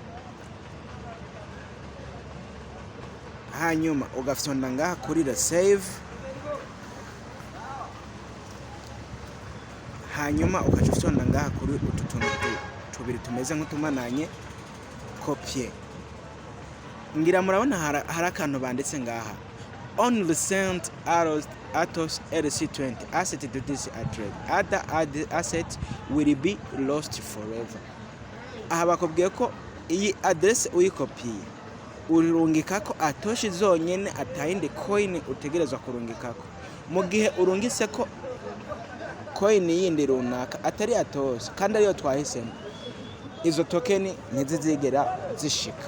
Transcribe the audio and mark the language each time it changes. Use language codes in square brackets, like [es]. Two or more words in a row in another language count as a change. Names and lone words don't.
[rn] hanyuma ugafyonda ngaha kuri receive, hanyuma ukaca ufyonda ngaha kuri utu tuntu tubiri tumeze nk'utumananye kopye. Ngira murabona hari akantu banditse ngaha, [en] only send Atos RC20 asset to this address, other asset will be lost forever. [rn] Aha bakubwiye ko iyi address uyikopiye urungikako atoshi zonyene, atayindi coin utegerezwa kurungikako. Mu gihe urungise ko coin yindi runaka atari atose kandi ariyo twahisemo, izo token ntizizigera zishika.